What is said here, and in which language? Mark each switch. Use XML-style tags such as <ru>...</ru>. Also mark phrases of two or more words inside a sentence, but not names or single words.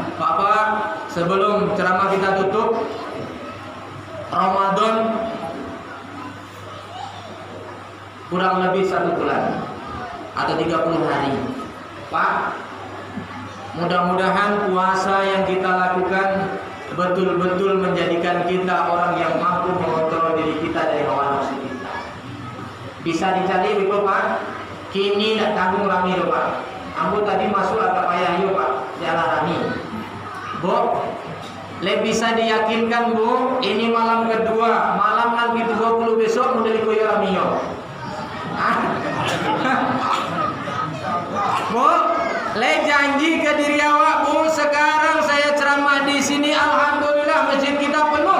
<id>Bapak, sebelum ceramah kita tutup, Ramadan kurang lebih 1 bulan atau 30 hari. Pak, mudah-mudahan puasa yang kita lakukan betul-betul menjadikan kita orang yang mampu mengontrol diri kita dari hawa nafsu kita. Bisa dicari itu Pak.</id> <min>Kini nak tanggung rami lho Pak. Ambo tadi masuk agak payah yo Pak. Jalan rami.</min> <id>Bu, bisa diyakinkan Bu, ini malam kedua, malam nanti 20 besok udah</id> <min>dikoyo rami yo.</min> <id>Bu, janji ke diri awak Bu, sekarang saya ceramah di sini, alhamdulillah masjid kita penuh.</id>